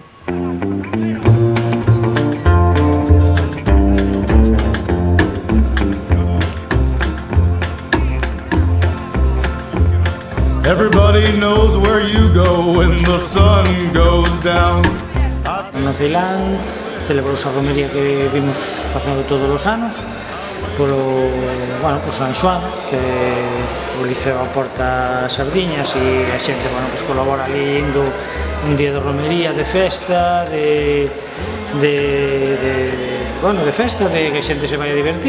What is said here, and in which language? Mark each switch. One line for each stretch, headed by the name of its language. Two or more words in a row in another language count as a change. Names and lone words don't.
English: Everybody knows where you go when the sun goes down.
Galician: No Ceilán celebrouse a romería que vimos facendo todos os anos por San Xoán, que o Liceo aporta sardiñas e a xente colabora ali indo un día de romería, de festa, de festa, de que a xente se vai a divertir.